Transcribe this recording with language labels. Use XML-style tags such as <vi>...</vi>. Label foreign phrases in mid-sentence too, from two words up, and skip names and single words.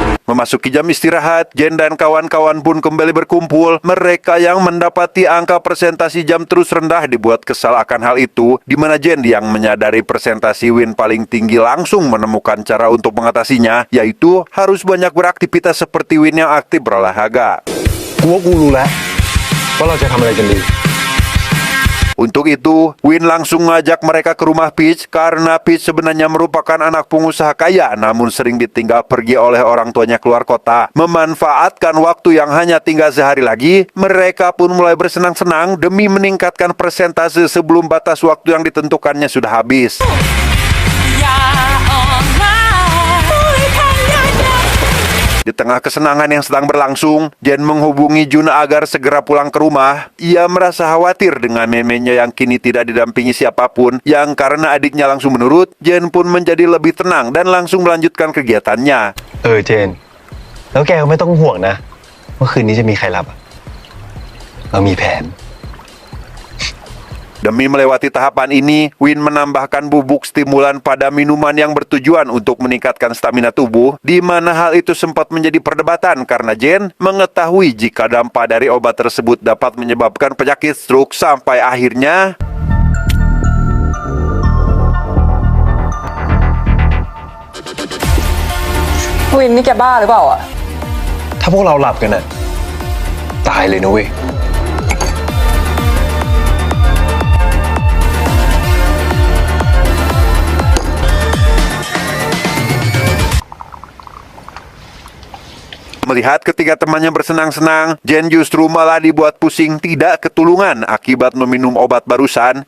<id>Memasuki jam istirahat, Jen dan kawan-kawan pun kembali berkumpul. Mereka yang mendapati angka presentasi jam terus rendah dibuat kesal akan hal itu, di mana Jen yang menyadari presentasi Win paling tinggi langsung menemukan cara untuk mengatasinya, yaitu harus banyak beraktivitas seperti Win yang aktif berolahraga.</id> <th>กูว่ากูรู้แล้วว่าเราจะทำอะไรกันดี</th> <id>Untuk itu, Win langsung ngajak mereka ke rumah Peach karena Peach sebenarnya merupakan anak pengusaha kaya namun sering ditinggal pergi oleh orang tuanya keluar kota. Memanfaatkan waktu yang hanya tinggal sehari lagi, mereka pun mulai bersenang-senang demi meningkatkan persentase sebelum batas waktu yang ditentukannya sudah habis. Di tengah kesenangan yang sedang berlangsung, Jen menghubungi Jun agar segera pulang ke rumah. Ia merasa khawatir dengan memenya yang kini tidak didampingi siapapun, yang karena adiknya langsung menurut, Jen pun menjadi lebih tenang dan langsung melanjutkan kegiatannya.</id> <th>เจนแล้วแกก็ไม่ต้องห่วงนะว่าคืนนี้จะมีใครรับอะเรามีแผน</th> <id>Demi melewati tahapan ini, Win menambahkan bubuk stimulan pada minuman yang bertujuan untuk meningkatkan stamina tubuh, di mana hal itu sempat menjadi perdebatan karena Jen mengetahui jika dampak dari obat tersebut dapat menyebabkan penyakit stroke sampai akhirnya</id> <th>Win นี่แกบ้าหรือเปล่าอะ ถ้าพวกเราหลับกันน่ะตายเลยนะเว้ย</th> <id>Melihat ketiga temannya bersenang-senang, Jen justru malah dibuat pusing tidak ketulungan akibat meminum obat barusan.</id>